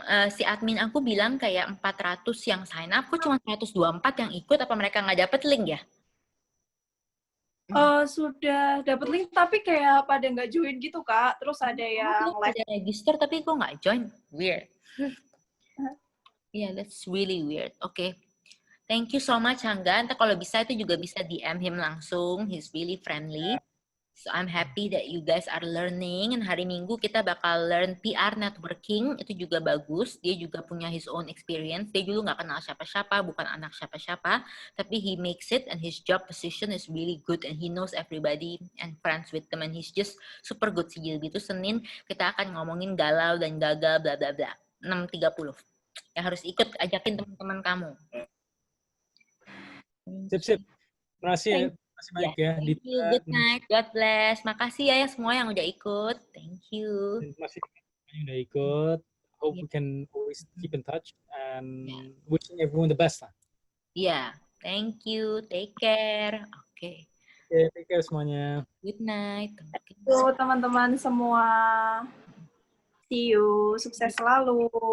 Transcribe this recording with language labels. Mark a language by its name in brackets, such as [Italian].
[Indonesian] Si admin aku bilang kayak 400 yang sign up, kok cuma 124 yang ikut, apa mereka nggak dapet link ya? Sudah dapet link, tapi kayak pada nggak join gitu, Kak. Terus ada yang like. Ada register, tapi kok nggak join? Weird. [English] Yeah, that's really weird. Okay. Thank you so much, Hangga. [Indonesian] Nanti kalau bisa itu juga bisa DM him langsung. [English] He's really friendly. So I'm happy that you guys are learning. [Indonesian] And hari Minggu kita bakal [English] learn PR networking. [Indonesian] Itu juga bagus. Dia juga punya [English] his own experience. [Indonesian] Dia dulu nggak kenal siapa-siapa, bukan anak siapa-siapa. [English] Tapi he makes it and his job position is really good. And he knows everybody and friends with them. And he's just super good sih. [Indonesian] Gitu. Senin kita akan ngomongin galau dan gagal, bla bla bla. 6.30. Ya harus ikut, ajakin teman-teman kamu. Sip. Terima kasih banyak ya. [English] Thank you. Good night. God bless. [Indonesian] Makasih ya semua yang udah ikut. [English] Thank you. [Indonesian] Terima kasih yang udah ikut. [English] Hope we can always keep in touch and wishing everyone the best lah. Yeah. Thank you. Take care. Oke. Take care semuanya. Good night. [Indonesian] Halo teman-teman semua. [English] See you. [Indonesian] Sukses selalu.